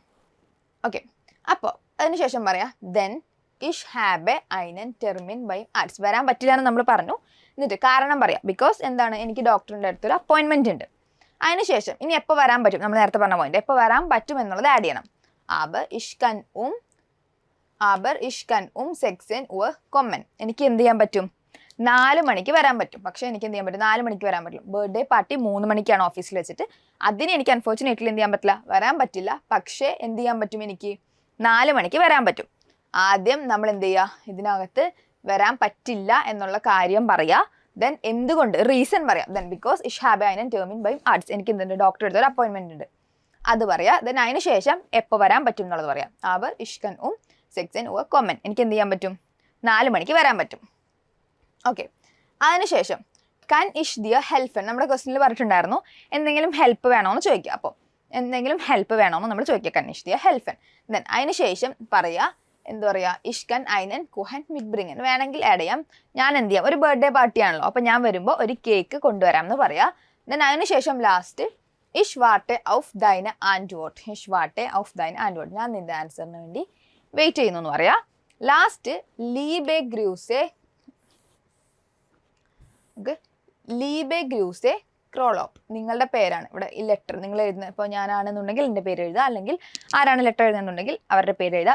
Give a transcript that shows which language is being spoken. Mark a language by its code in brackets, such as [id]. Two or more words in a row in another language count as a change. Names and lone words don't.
[ml] ഓക്കെ, അപ്പോൾ അതിനുശേഷം പറയാം [de] ദെൻ ich habe einen Termin bei Arzt. [ml] വരാൻ പറ്റില്ല എന്ന് നമ്മൾ പറഞ്ഞു, എന്നിട്ട് കാരണം പറയാം. ബിക്കോസ് എന്താണ്, എനിക്ക് ഡോക്ടറിൻ്റെ അടുത്തൊരു അപ്പോയിൻമെൻറ്റ് ഉണ്ട്. അതിനുശേഷം ഇനി എപ്പോൾ വരാൻ പറ്റും, നമ്മൾ നേരത്തെ പറഞ്ഞ പോയിന്റ് എപ്പോൾ വരാൻ പറ്റും എന്നുള്ളത് ആഡ് ചെയ്യണം. [de] aber ich kann um 16 Uhr kommen. [ml] എനിക്ക് എന്ത് ചെയ്യാൻ പറ്റും, 4 മണിക്ക് വരാൻ പറ്റും. പക്ഷേ എനിക്ക് എന്ത് ചെയ്യാൻ പറ്റും, 4 മണിക്ക് വരാൻ പറ്റില്ല. ബർത്ത്ഡേ പാർട്ടി 3 മണിക്കാണ് ഓഫീസിൽ വെച്ചിട്ട്, അതിന് എനിക്ക് അൺഫോർച്ചുനേറ്റ്ലി എന്ത് ചെയ്യാൻ പറ്റില്ല, വരാൻ പറ്റില്ല. പക്ഷേ എന്ത് ചെയ്യാൻ പറ്റും, എനിക്ക് 4 മണിക്ക് വരാൻ പറ്റും. ആദ്യം നമ്മൾ എന്ത് ചെയ്യുക, ഇതിനകത്ത് വരാൻ പറ്റില്ല എന്നുള്ള കാര്യം പറയുക. ദെൻ എന്തുകൊണ്ട്, റീസൺ പറയാം. [en] then because [de] ich habe einen Termin bei Arzt, [ml] എനിക്ക് എന്തുണ്ട്, ഡോക്ടർ എടുത്തൊരു അപ്പോയിൻമെൻറ്റ് ഉണ്ട്, അത് പറയാം. ദെൻ അതിന് ശേഷം എപ്പോൾ വരാൻ പറ്റും എന്നുള്ളത് പറയാം. [de] aber ich kann um 16 Uhr kommen, [ml] എനിക്ക് എന്ത് ചെയ്യാൻ പറ്റും, 4 മണിക്ക് വരാൻ പറ്റും. ഓക്കെ, അതിനുശേഷം [de] can ich dir helfen, [ml] നമ്മുടെ ക്വസ്റ്റ്യനിൽ പറഞ്ഞിട്ടുണ്ടായിരുന്നു എന്തെങ്കിലും ഹെൽപ്പ് വേണമെന്ന് ചോദിക്കുക. അപ്പോൾ എന്തെങ്കിലും ഹെൽപ്പ് വേണമെന്ന് നമ്മൾ ചോദിക്കുക, [de] can ich dir helfen. [ml] ദെൻ അതിന് ശേഷം പറയുക, എന്താ പറയുക, [de] ich kann einen Kuchen mitbringen, [ml] വേണമെങ്കിൽ ആഡ് ചെയ്യാം. ഞാൻ എന്ത് ചെയ്യാം, ഒരു [en] birthday party [ml] ആണല്ലോ, അപ്പോൾ ഞാൻ വരുമ്പോൾ ഒരു കേക്ക് കൊണ്ടുവരാം എന്ന് പറയാം. ദെൻ അതിന് ശേഷം ലാസ്റ്റ് [de] ich warte auf deine Antwort. ich warte auf deine Antwort, [ml] ഞാൻ നിന്റെ ആൻസറിന് വേണ്ടി വെയിറ്റ് ചെയ്യുന്നു എന്ന് പറയാം. ലാസ്റ്റ് [de] liebe Grüße, liebe Grüße [ml] ക്രോളോപ്പ്, നിങ്ങളുടെ പേരാണ് ഇവിടെ ഈ ലെറ്റർ നിങ്ങൾ എഴുതുന്നത്. ഇപ്പോൾ ഞാനാണെന്നുണ്ടെങ്കിൽ എൻ്റെ പേര് എഴുതുക, അല്ലെങ്കിൽ ആരാണ് ലെറ്റർ എഴുതുന്നുണ്ടെങ്കിൽ അവരുടെ പേര് എഴുതുക.